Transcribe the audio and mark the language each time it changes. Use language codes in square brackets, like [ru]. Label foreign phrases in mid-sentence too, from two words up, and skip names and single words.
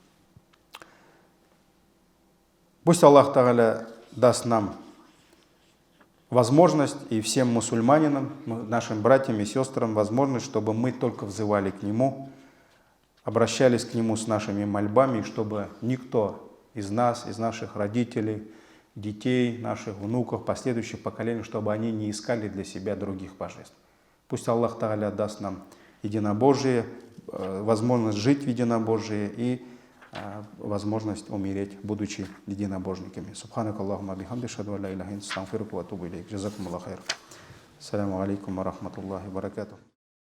[ru] Пусть [ar] الله تعالى [ru] даст нам возможность, и всем мусульманинам, нашим братьям и сестрам возможность, чтобы мы только взывали к Нему, обращались к Нему с нашими мольбами, и чтобы никто из нас, из наших родителей, детей, наших внуков, последующих поколений, чтобы они не искали для себя других божеств. Пусть [ar] الله تعالى [ru] даст нам единобожие, возможность жить в единобожии и возможность умереть, будучи единобожниками. [ar] سبحانك اللهم بحمدك، أشهد لا إله إلا أنت، أستغفرك وأتوب إليك. جزاكم الله خير. السلام عليكم ورحمة الله وبركاته.